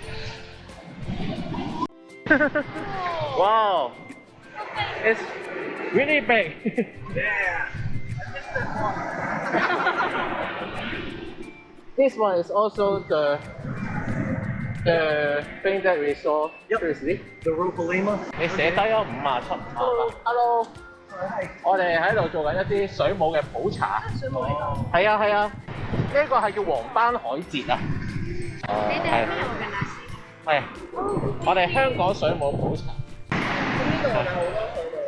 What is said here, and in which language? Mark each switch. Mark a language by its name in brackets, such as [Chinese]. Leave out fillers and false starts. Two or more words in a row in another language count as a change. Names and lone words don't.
[English] Wow, it's really big. Yeah. This one is also the thing that we saw previously. The Rupalima. [Cantonese] 你寫低咗57。Hello， 我哋喺度做緊一啲水母嘅普查。水母嚟㗎？係啊係啊，呢個係叫黃斑海蜇啊。你哋喺邊度㗎？係，我哋香港水母普查。呢度有好多水母。